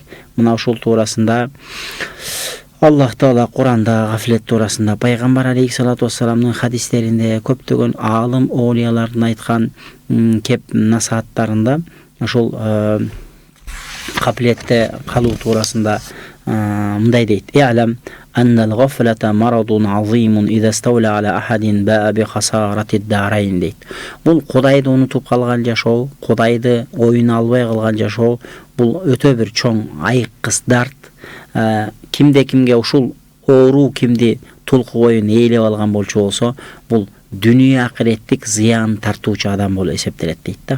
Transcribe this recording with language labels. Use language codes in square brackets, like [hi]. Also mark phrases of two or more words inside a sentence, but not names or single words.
[ky] Мына ушул туурасында Аллах Таала Куранда гафлет туурасында, пайгамбар алейхиссалату вассаламдын хадистеринде, көптөгөн аалым оолиялардын айткан кеп насааттарында ошол капилетте калуу туурасында мындай дейт: [ar] "اعلم أن الغفلة مرض عظيم إذا استولى على أحد باء بخسارة الدارين" дейт. [ky] Бул Кудайды унутуп калган жашоо, Кудайды оюна албай калган жашоо, бул өтө бир чоң айыккыс дарт. Кимде кимге ушул оору кимди тулку боюн ээлеп алган болчу болсо, бул дүнүйө акыреттик зыян тартуучу адам болуп эсептелет дейт да.